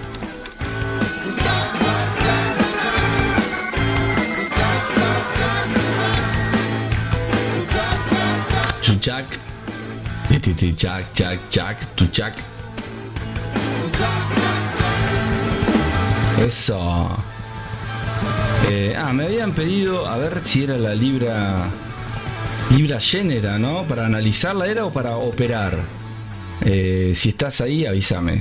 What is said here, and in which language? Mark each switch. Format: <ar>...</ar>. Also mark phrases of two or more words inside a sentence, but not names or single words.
<es>Tu chac, ti chac, chac, chac, tu chac. Eso. Me habían pedido a ver si era la libra Genera, ¿no? Para analizarla era o para operar. Si estás ahí, avísame.</es>